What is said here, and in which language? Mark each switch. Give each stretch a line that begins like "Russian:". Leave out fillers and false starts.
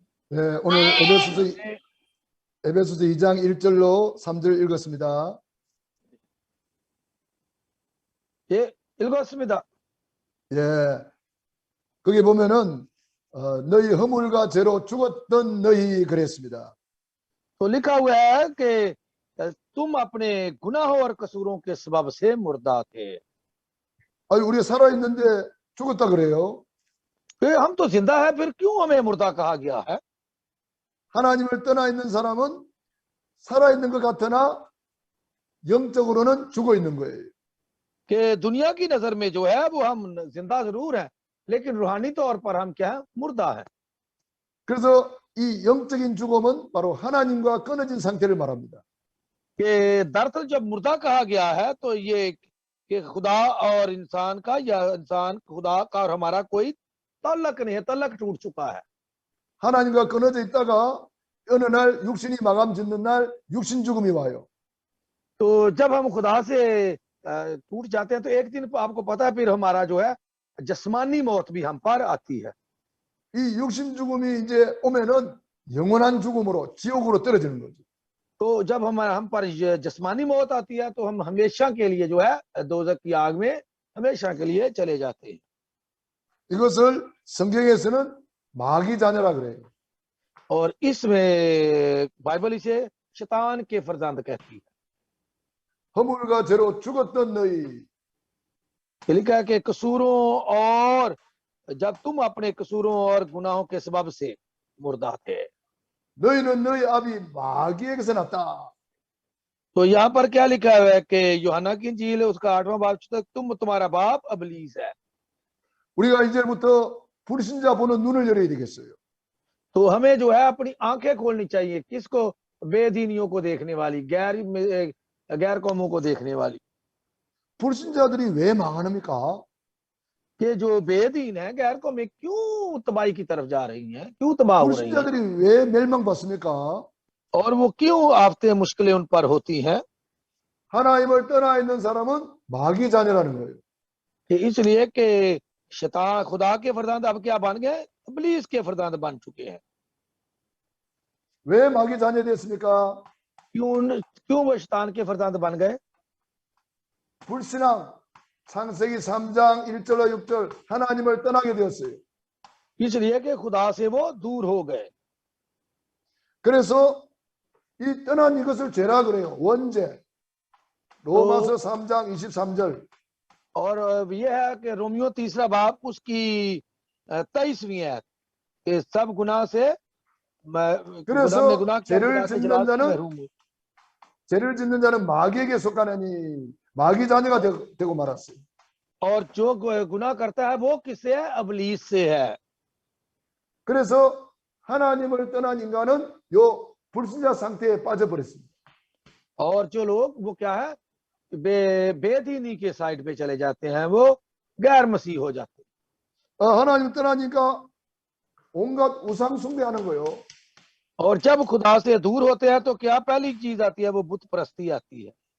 Korean: 네, 오늘 에베소서 2장 1절로 3절 읽었습니다. 예, 읽었습니다. 예, 거기 보면은 너희 허물과 죄로 죽었던 너희 그랬습니다.
Hindi: तो लिखा हुआ है कि तुम अपने गुनाहों और कसूरों के सबब से मुर्दा थे।
Korean: 아니 우리가 살아 있는데 죽었다 그래요.
Hindi: हम तो जिंदा है, फिर क्यों हमें मुर्दा कहा गया है?
Korean: 하나님을 떠나 있는 사람은 살아 있는 것 같으나 영적으로는 죽어 있는 거예요.
Hindi: कि दुनिया की नजर में जो है वो हम जिंदा जरूर हैं, लेकिन रूहानी तौर पर हम क्या है? मुर्दा है।
Korean: 그래서 이 영적인 죽음은 바로 하나님과 끊어진 상태를 말합니다.
Hindi: कि दरअसल जब मुर्दा कहा गया है तो ये कि खुदा और इंसान का या इंसान खुदा का और हमारा कोई तल्लक नहीं है, तल्लक टूट चुका है।
Korean: 하나님과 끊어져 있다가 어느 날 육신이 마감 짓는 날 육신 죽음이 와요.
Hindi: तो जब हम खुदा से टूट जाते हैं तो एक दिन आपको पता है फिर हमारा जो है जस्मानी मौत भी हम पर आती है।
Korean: 이 육신 죽음이 이제 오면은 영원한 죽음으로 지옥으로 떨어지는 거죠.
Hindi: तो जब हम पर जस्मानी मौत आती है तो हम हमेशा के लिए जो है दोजख की आग में हमेशा के लिए चले जाते हैं।
Korean: 이것을 성경에서는 마귀 자녀라 그래요.
Hindi: और इसमें बाइबल इसे शैतान के फरजंद कहती है।
Korean: 허물과 죄로 죽었던 너희,
Hindi: ये लिखा है कि कसूरों और जब तुम अपने कसूरों और गुनाहों के सबब से मुर्दा थे।
Korean: 너희는 너희 아비 마귀에게서 났다.
Hindi: तो यहाँ पर क्या लिखा हुआ है कि यूहन्ना की इंजील है उसका 8वां बाब तक तुम्हारा बाप अबलीस है।
Korean: 우리가 이제부터 불신자 보는 눈을 열어야 되겠어요.
Hindi: तो हमें जो है अपनी आंखें खोलनी चाहिए। किसको? बेदीनियों को देखने वाली, गैर कौमों को देखने वाली।
Korean: 불신자들이 왜 망합니까?
Hindi: कि जो बेदीन है, गैर कौमें क्यों तबाही की तरफ जा रही हैं, क्यों तबाह हो रही हैं,
Korean: 불신자들이 왜 멸망받습니까?
Hindi: और वो क्यों आफतें मुश्किलें उन पर होती हैं?
Korean: 하나님을 떠나 있는 사람은 마귀 자녀라는 거예요.
Hindi: कि इसलिए कि शैतान खुदा के फरजंद अब क्या बन गए? इब्लीस के फरजंद बन चुके हैं।
Korean: 왜 마귀 자녀 됐습니까?
Hindi: क्यों वो शैतान के फरजंद बन गए?
Korean: 불신앙, 창세기 3장 1절로 6절 하나님을 떠나게 되었어요.
Hindi: इसलिए कि खुदा से वो दूर हो गए।
Korean: 그래서 이 떠난 이것을 죄라 그래요. 원죄. 로마서 3장 23절.
Hindi: और ये है कि रोमियो 3 बाब उसकी 23वीं है कि सब गुनाह से
Korean: 그래서
Hindi: गुनाह
Korean: 죄를 짓는 자는 죄를 짓는 자는 마귀에게 속하느니 마귀 자녀가 되고 말았어요.
Hindi: और जो गुनाह करता है वो किससे है? अबलीस से है।
Korean: 그래서 하나님을 떠난 인간은 요 불신자 상태에 빠져버렸습니다.
Hindi: और जो लोग वो क्या है? बेदीनी के साइड पे चले जाते हैं, वो गैर मसीह हो जाते हैं।
Korean: 하나님 떠나니까 온갖 우상 숭배하는 거예요.
Hindi: और जब खुदा से दूर होते हैं तो क्या पहली चीज आती है? वो बुत परस्ती आती है।